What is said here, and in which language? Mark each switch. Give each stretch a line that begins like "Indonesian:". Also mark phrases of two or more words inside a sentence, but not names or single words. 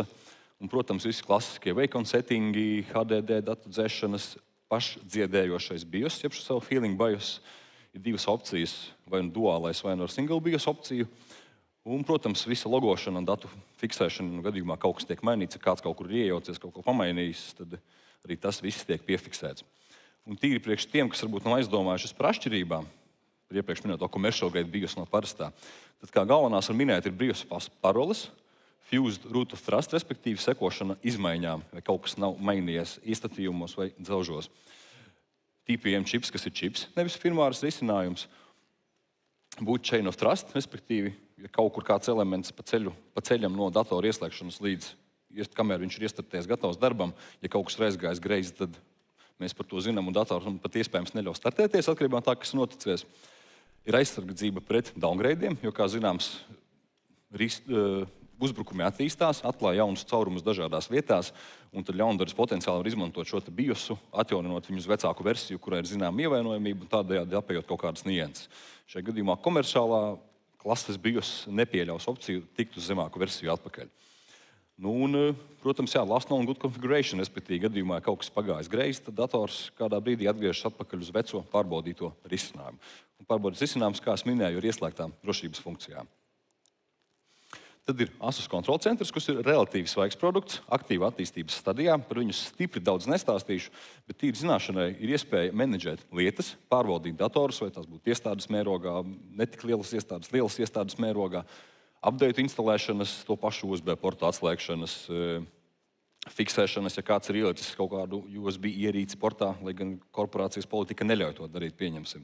Latvian: Un, protams, visi klasiskie wake-on settingi, HDD datu dzēšanas, pašdziedējošais BIOS, jeb savu feeling BIOS, ir divas opcijas, vai nu duālais, vai nu ar single BIOS opciju. Un, protams, visa logošana un datu fiksēšana, gadījumā kaut kas tiek mainīts, ja kāds kaut kur ir iejaucies, kaut ko pamainījis, tad arī tas viss tiek piefiksēts. Un tīri priekš tiem, kas varbūt nav aizdomājušies par atšķirībām, par iepriekš minēto
English: commercial grade
Latvian: BIOS no parastā, tad kā galvenās var minēt ir BIOS paroles,
English: fused root of trust,
Latvian: respektīvi sekošana izmaiņām, vai kaut kas nav mainījies iestatījumos vai dzelžos. TPM čips, kas ir čips, nevis firmāras risinājums.
English: Boot chain of trust,
Latvian: respektīvi, ja kaut kur kāds elements pa ceļam no datora ieslēgšanas līdz, kamēr viņš ir iestartējies gatavs darbam, ja kaut kas reiz gājis greizi, tad mēs par to zinām, un dators pat iespējams neļaus startēties, atkarībā no tā, kas noticies. Ir aizsardzība pret downgradeiem, jo, kā zināms, uzbrukumi attīstās, atklāja jaunus caurumus dažādās vietās, un tad ļaundaris potenciāli var izmantot šo BIOSu, atjauninot viņu uz vecāku versiju, kurai ir zināma ievainojamība, un tādējādi apējot kaut kādas nianses. Šajā gadījumā komerciālā klases BIOS nepieļaus opciju tikt uz zemāku versiju atpakaļ. Nu, un, protams, jā,
English: last known good configuration,
Latvian: respektīvi gadījumā, ja kaut kas pagājis greizi, tad dators kādā brīdī atgriežas atpakaļ uz veco pārbaudīto risinājumu. Un pārbaudīts risinājums, kā es minēju, ir ieslēgtām drošības funkcijām. Tad ir ASUS kontrola centrs, kas ir relatīvi svaigs produkts, aktīva attīstības stadijā. Par viņu stipri daudz nestāstīšu, bet tīri zināšanai ir iespēja menedžēt lietas, pārvaldīt datorus, vai tās būtu iestādes mērogā, netik lielas iestādes mērogā, update instalēšanas, to pašu USB portu atslēgšanas, fiksēšanas, ja kāds ir ielicis kaut kādu USB ierīci portā, lai gan korporācijas politika neļauj to darīt, pieņemsim.